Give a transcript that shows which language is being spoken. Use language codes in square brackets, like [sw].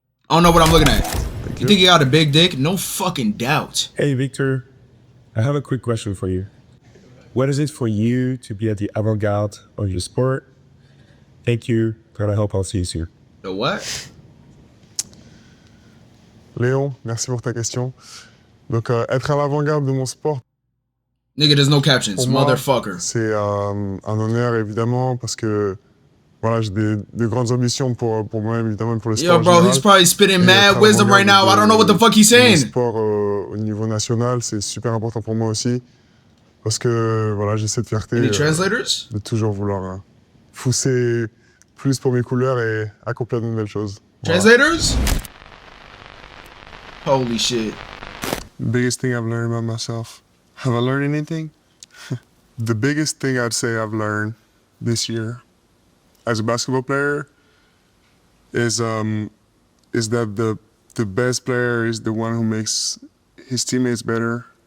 [en] I don't know what I'm looking at. You think you got a big dick? No fucking doubt. Hey, Victor. I have a quick question for you. What is it for you to be at the avant-garde of your sport? Thank you. God, I hope I'll see you soon. The what? [fr] Léon, merci pour ta question. Donc, être à l'avant-garde de mon sport. [en] Nigga, there's no captions, motherfucker. [fr] C'est un honneur, évidemment, parce que voilà, j'ai de grandes ambitions pour moi-même, évidemment, pour le sport. [en] Yo, bro, he's probably spitting mad wisdom right now. I don't know what the fuck he's saying. [fr] Le sport au niveau national, c'est super important pour moi aussi. Parce que, voilà, j'ai cette fierté [en] Any translators? [fr] de toujours vouloir pousser plus pour mes couleurs et accomplir de nouvelles choses. Voilà. [en] Translators? Holy shit. Biggest thing I've learned about myself. Have I learned anything? The biggest thing I'd say I've learned this year as a basketball player is that the best player is the one who makes his teammates better.